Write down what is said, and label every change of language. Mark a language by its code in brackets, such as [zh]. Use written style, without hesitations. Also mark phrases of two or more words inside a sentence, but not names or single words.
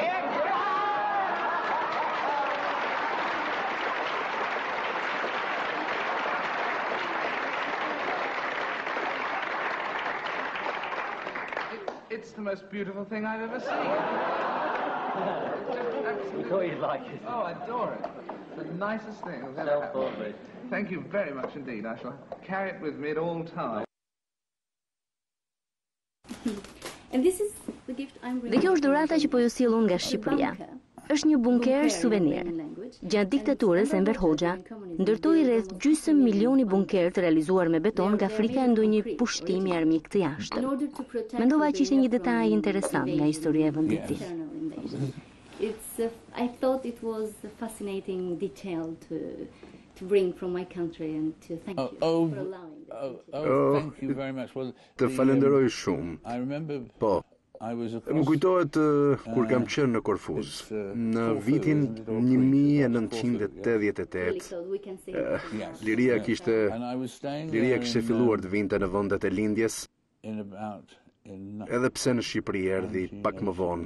[en] It's the most beautiful thing I've ever seen. We thought you'd like it. Oh, I adore it. It's the nicest thing I've ever had. Thank you very much indeed. I shall carry it with me at all times. [sq] Dhe kjo është dhurata që po ju sill unë nga Shqipëria. Është një bunker suvenir. Gjatë diktaturës Enver Hoxha ndërtoi rreth gjysmë milioni bunker të realizuar me beton nga frika e ndonjë pushtimi armik të jashtëm. Mendova që ishte një detaj interesant nga historia e vendit tim. [en] I thought it was a fascinating detail to bring from my country and to thank you for allowing that. Thank you very much. Well, [sq] të falenderoj shumë. Po. Më kujtohet kur kam qenë në Korfuz, në vitin 1988. Liria kishte filluar të vinte në vendet e lindjes, edhe pse në Shqipëri erdhi pak më vonë.